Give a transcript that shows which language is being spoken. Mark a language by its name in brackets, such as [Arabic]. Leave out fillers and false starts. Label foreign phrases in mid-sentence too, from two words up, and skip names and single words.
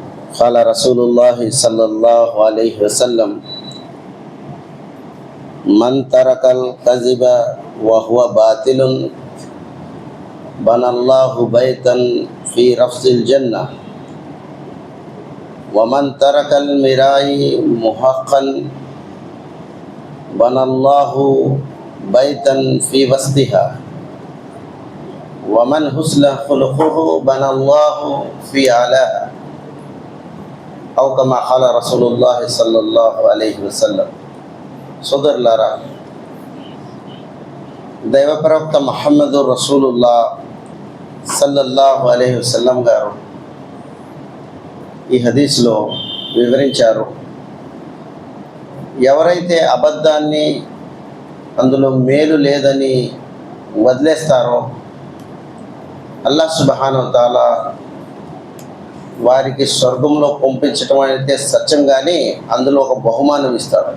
[Arabic] قال رسول الله صلى الله عليه وسلم من ترك الكذب وهو باطل بنى الله بيتا في رفض الجنة ومن ترك المراء محقا بنى الله بيتا في وسطها ومن حسن خلقه بنى الله في أعلاها أو كما قال رسول الله صلى الله عليه وسلم. [Telugu] సోదరులారా, దైవ ప్రవక్త [Arabic] محمد رسول الله صلى الله عليه وسلم [Telugu] గారు ఈ హదీస్లో వివరించారు, ఎవరైతే అబద్ధాన్ని అందులో మేలు లేదని వదిలేస్తారో [Arabic] الله سبحانه وتعالى [Telugu] వారికి స్వర్గంలో పంపించటం అయితే సత్యం, కానీ అందులో ఒక బహుమానం ఇస్తాడు.